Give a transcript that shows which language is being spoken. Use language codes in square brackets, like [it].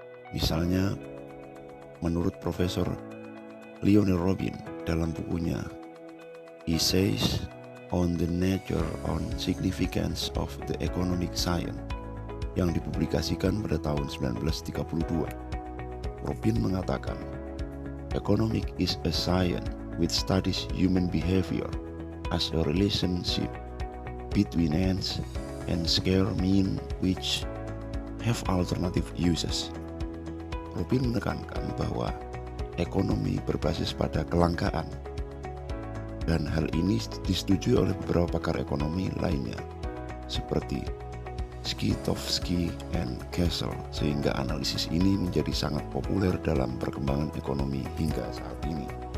[id] Misalnya, menurut Profesor Lionel Robin dalam bukunya Essays on the Nature and Significance of the Economic Science yang dipublikasikan pada tahun 1932. Robin mengatakan, [en] "Economic is a science which studies human behavior as a relationship between ends and scarce means which have alternative uses." [id] Robin menekankan bahwa ekonomi berbasis pada kelangkaan, dan hal ini disetujui oleh beberapa pakar ekonomi lainnya seperti Skytowski and Kessel, sehingga analisis ini menjadi sangat populer dalam perkembangan ekonomi hingga saat ini.